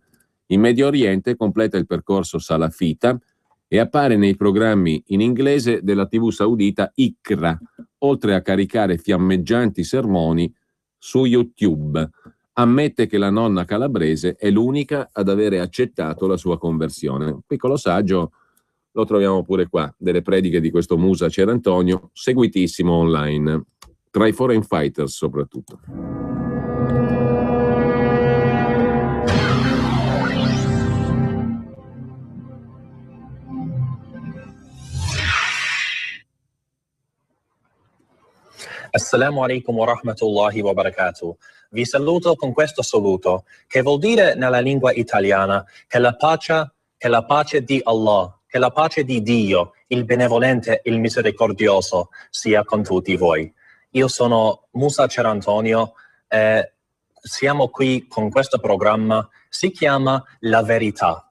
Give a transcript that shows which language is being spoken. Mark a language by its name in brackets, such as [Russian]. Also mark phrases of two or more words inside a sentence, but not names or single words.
[Italian] In Medio Oriente completa il percorso salafita e appare nei programmi in inglese della TV saudita Iqra, oltre a caricare fiammeggianti sermoni su YouTube. Ammette che la nonna calabrese è l'unica ad avere accettato la sua conversione. Un piccolo saggio lo troviamo pure qua, delle prediche di questo Musa Cerantonio, seguitissimo online, tra i [English] foreign fighters [Italian] soprattutto. [Arabic] السلام عليكم ورحمة الله وبركاته. [Italian] Vi saluto con questo saluto, che vuol dire nella lingua italiana che la pace di Allah, che la pace di Dio, il benevolente, il misericordioso, sia con tutti voi. Io sono Musa Cerantonio e siamo qui con questo programma, si chiama La Verità.